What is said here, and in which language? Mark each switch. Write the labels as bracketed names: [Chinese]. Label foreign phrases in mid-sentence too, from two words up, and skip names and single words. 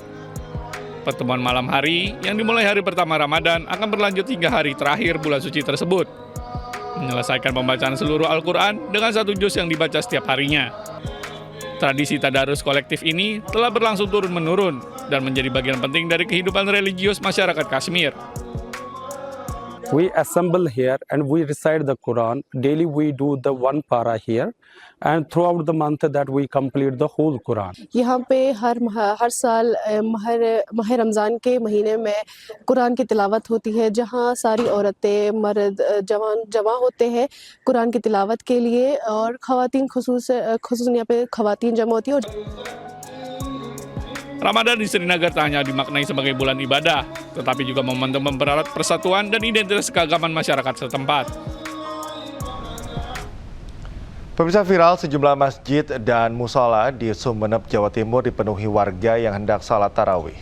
[Indonesian] Pertemuan malam hari yang dimulai hari pertama Ramadan akan berlanjut hingga hari terakhir bulan suci tersebut, menyelesaikan pembacaan seluruh Al-Quran dengan satu juz yang dibaca setiap harinya. Tradisi tadarus kolektif ini telah berlangsung turun-menurun dan menjadi bagian penting dari kehidupan religius masyarakat Kashmir. [English] We assemble here and we recite the Quran. Daily we do the one para here, and throughout the month that we complete the whole Quran. [Hindi] यहाँ पे हर साल माह रमज़ान के महीने में कुरान की तिलावत होती है, जहाँ सारी औरतें मर्द जवान जमा होते हैं कुरान की तिलावत के लिए, और ख़वातीन खुसूसन यहाँ पे ख़वातीन जमा होती है. [Indonesian] Ramadan di Srinagar tak hanya dimaknai sebagai bulan ibadah, tetapi juga momentum mempererat persatuan dan identitas keagamaan masyarakat setempat. Pemirsa, viral sejumlah masjid dan musola di Sumeneb, Jawa Timur dipenuhi warga yang hendak salat tarawih.